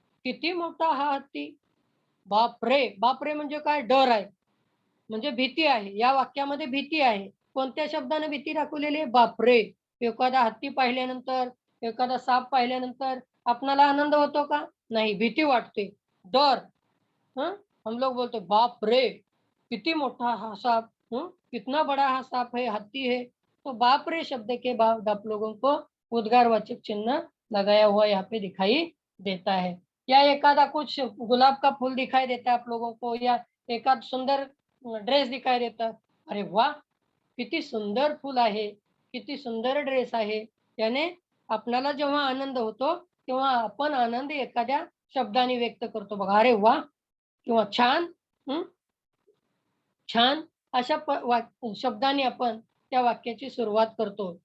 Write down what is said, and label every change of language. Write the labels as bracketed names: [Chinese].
[Marathi] किती मोठा हा हत्ती. बापरे! बापरे म्हणजे काय? डर आहे. म्हणजे भीती आहे. या वाक्यामध्ये भीती आहे. कोणत्या शब्दाने भीती दाखवलेली आहे? बापरे! एखादा हत्ती पाहिल्यानंतर, एखादा साप पाहिल्यानंतर आपणाला आनंद होतो का? नाही, भीती वाटते. डर. हं? [Hindi] हम लोग बोलते बाप रे! [Marathi] किती मोठा हा साप, [Hindi] कितना बड़ा हा साप है, हत्ती है। तो बाप रे शब्द के बाद आप लोगों को उद्गारवाचक चिन्ह लगाया हुआ यहाँ पे दिखाई देता है। या एखादा कुछ गुलाब का फूल दिखाई देता है आप लोगों को, या एखाद सुंदर ड्रेस दिखाई देता, अरे वाह! [Marathi] किती सुंदर फूल आहे, किती सुंदर ड्रेस आहे. याने आपल्याला जेव्हा आनंद होतो, तेव्हा आपण आनंद एखाद्या शब्दाने व्यक्त करतो बघा. अरे वाह! किंवा छान, हं, छान अशा शब्दाने आपण त्या वाक्याची सुरुवात करतो.